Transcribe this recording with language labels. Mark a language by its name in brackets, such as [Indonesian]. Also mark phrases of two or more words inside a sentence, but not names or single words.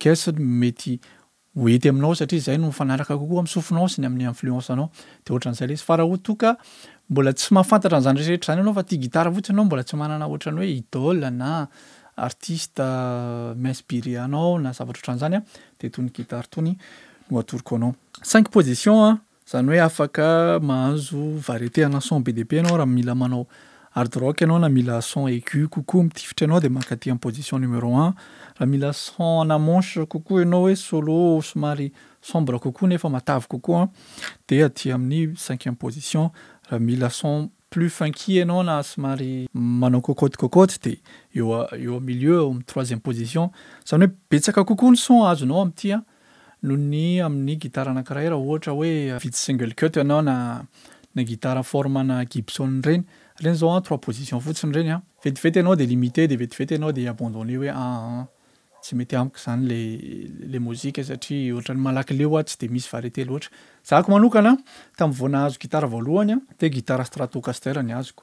[Malagasy] caisse mety hoety aminao satria zay no mifanaraka kokoa amin'ny sofinao sy ny amin'ny influence anao de ohatran'izay le izy fa raha toka mbola tsy mahafantatra an'izany rehetra zany ianao fa tia gitara fotsiny ianao mbola tsy manana ohatran'ny hoe idole na artiste m'inspiré anao na zavatra ohatran'izany de tony gitara tony no atoroko anao 5 position zany hoe afaka mahazo variété ana son be de be ianao raha mila manao [English] hard rock [Malagasy] ianao na mila [French] son aigu [Malagasy] kokoa mitifitra ianao de mankaty amin'ny [French] position numéro 1 [Malagasy] raha mila son ana manche kokoa ianao hoe solo somary sombre kokoa nefa matavy kokoa de aty amin'ny [French] 5e position [Malagasy] raha mila [French] son plus funky [Malagasy] ianao na somary manao cocotte de eo [French] au milieu [Malagasy] amin'ny [French] 3e position [Malagasy] zany hoe betsaka kokoa ny son azonao amin'ity noho ny amin'ny gitara anankiray raha ohatra hoe vidy [English] single cut [Malagasy] ianao na gitara formana Gibson reny reny zao 3 position fotsiny reny vetivety ianao de limité de vetivety ianao de abandonné hoe tsy mety amiko zany le mozika satria ohatrany malaky leo tsy de misy variété loatra. Zahako manokana tamin'ny vao nahazo gitara voalohany de gitara Stratocaster ny azoko.